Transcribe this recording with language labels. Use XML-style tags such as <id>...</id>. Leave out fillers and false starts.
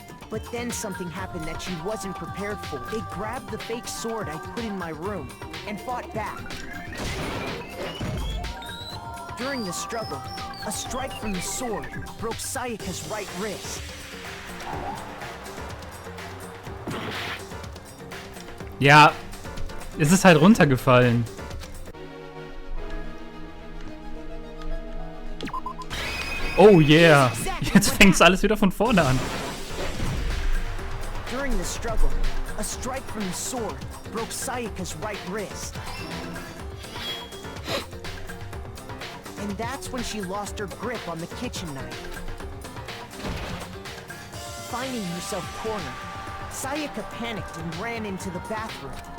<en>But then something happened that she wasn't prepared for. They grabbed the fake sword I put in my room and fought back. During the struggle, a strike from the sword broke Sayaka's right wrist.</en> <de>Ja, es ist halt runtergefallen. Oh yeah, jetzt fängt's alles wieder von vorne an.</de> <en>During the struggle, a strike from the sword broke Sayaka's right wrist. And that's when she lost her grip on the kitchen knife. Finding herself cornered, Sayaka panicked and ran into the bathroom.</en>